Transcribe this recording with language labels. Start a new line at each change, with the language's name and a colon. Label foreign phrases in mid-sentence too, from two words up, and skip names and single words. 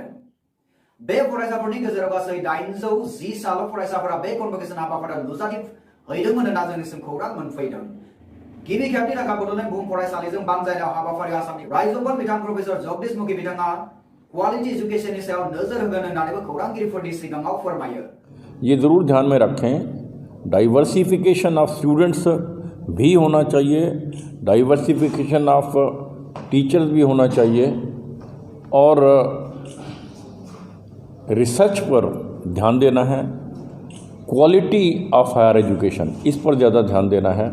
Bodo: बे फरायसाफोरनि गेजेराव गासै 810 साल फरायसाफोरा बे कनभकेसन हाबाफारियाव नुजाथिफैदोंमोन होनना जोंनिसिम खौरां मोनफैदों। गिबि खेबनि थाखाय बड'लेण्ड बुहुम फरायसालिजों बानजायनाय हाबाफारि आसामनि रायजोफोर बिथां प्रफेसर जगदीश मुखी बिथाङा
English: quality educationनि
Bodo: सायाव नोजोर होगोन होननानैबो खौरांगिरिफोरनि सिगाङाव फोरमायो।
Hindi: ये ज़रूर ध्यान में रखें,
English: diversification of students
Hindi: भी होना चाहिए,
English: diversification of teachers
Hindi: भी होना चाहिए और रिसर्च पर ध्यान देना है,
English: quality of higher education
Hindi: इस पर ज़्यादा ध्यान देना है।